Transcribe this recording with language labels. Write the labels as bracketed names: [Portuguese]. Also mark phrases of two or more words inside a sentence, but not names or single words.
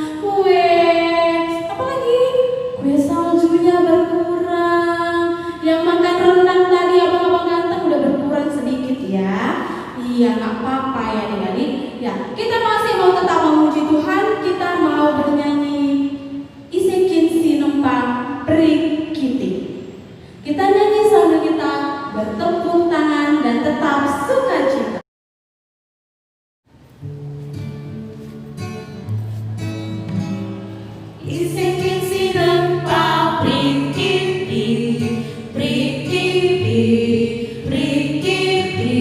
[Indonesian] apalagi kue saljunya berkurang, yang makan rendang tadi abang-abang ganteng udah berkurang sedikit ya. Iya, nggak apa-apa ya adik-adik. Ya, kita masih mau tetap memuji Tuhan, kita mau bernyanyi Isekin Sinempang Prikiti. Kita nyanyi sambil kita bertepuk tangan dan tetap sukacita. [Batak Karo] Isekin sinempang prikiti, prikiti, prikiti.